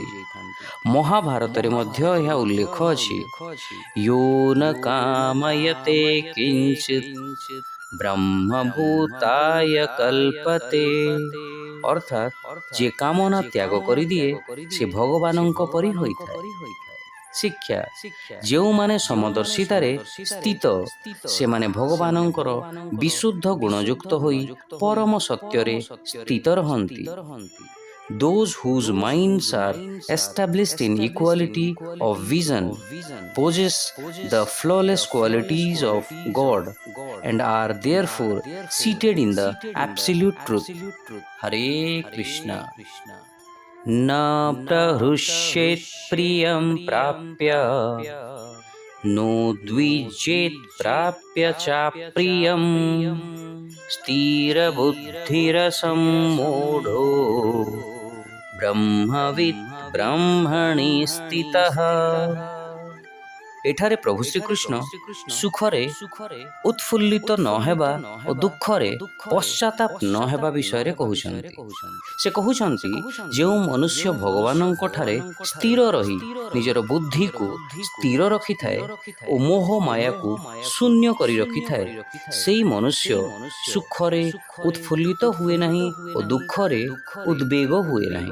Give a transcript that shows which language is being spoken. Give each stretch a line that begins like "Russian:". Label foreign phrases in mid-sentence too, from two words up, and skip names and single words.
Odia: ମହାଭାରତରେ ମଧ୍ୟ ଏହା ଉଲ୍ଲେଖ ଅଛି,
Sanskrit: ୟୋ ନ କାମୟତେ କିଞ୍ଚିତ୍ ବ୍ରହ୍ମଭୂତାୟ କଲ୍ପତେ,
Odia: ଅର୍ଥାତ୍ ଯିଏ କାମନା ତ୍ୟାଗ କରିଦିଏ ସେ ଭଗବାନଙ୍କ ପରି ହୋଇଥାଏ। ଶିକ୍ଷା, ଯେଉଁମାନେ ସମଦର୍ଶିତାରେ ସ୍ଥିତ ସେମାନେ ଭଗବାନଙ୍କର ବିଶୁଦ୍ଧ ଗୁଣଯୁକ୍ତ ହୋଇ ପରମ ସତ୍ୟରେ ସ୍ଥିତ ରହନ୍ତି।
English: Those whose minds are established in equality of vision possess the flawless qualities of God and are therefore seated in the absolute truth.
Sanskrit: Hare Krishna. न प्रहृष्येत् प्रियं प्राप्य नो द्विजेत् प्राप्य चाप्रियं स्थिरबुद्धिरसम्मूढो ब्रह्मविद् ब्रह्मणि स्थितः।
Odia: ଏଠାରେ ପ୍ରଭୁ ଶ୍ରୀକୃଷ୍ଣ ସୁଖରେ ଉତ୍ଫୁଲ୍ଲିତ ନ ହେବା ଓ ଦୁଃଖରେ ପଶ୍ଚାତାପ ନ ହେବା ବିଷୟରେ କହୁଛନ୍ତି। ସେ କହୁଛନ୍ତି, ଯେଉଁ ମନୁଷ୍ୟ ଭଗବାନଙ୍କଠାରେ ସ୍ଥିର ରହି ନିଜର ବୁଦ୍ଧିକୁ ସ୍ଥିର ରଖିଥାଏ ଓ ମୋହ ମାୟାକୁ ଶୂନ୍ୟ କରି ରଖିଥାଏ, ସେହି ମନୁଷ୍ୟ ସୁଖରେ ଉତ୍ଫୁଲ୍ଲିତ ହୁଏ ନାହିଁ ଓ ଦୁଃଖରେ ଉଦ୍ବେଗ ହୁଏ ନାହିଁ।